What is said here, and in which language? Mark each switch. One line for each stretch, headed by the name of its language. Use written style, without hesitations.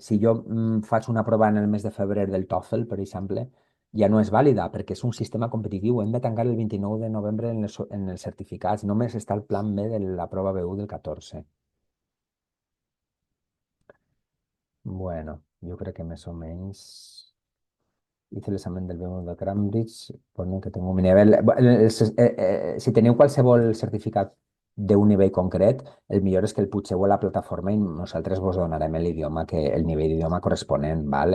Catalan: Si jo faig una prova en el mes de febrer del TOEFL, per exemple, ja no és vàlida perquè és un sistema competitiu. Hem de tancar el 29 de novembre en els certificats. Només està el plan B de la prova B1 del 14.
Spanish: Bueno, yo creo que más o menos hice el examen del B1 de Cambridge, pone que tengo mi nivell.
Catalan: Si teniu qualsevol certificat d'un nivell concret, el millor és que el pugeu a la plataforma i nosaltres vos donarem l'idioma, el nivell d'idioma corresponent, val?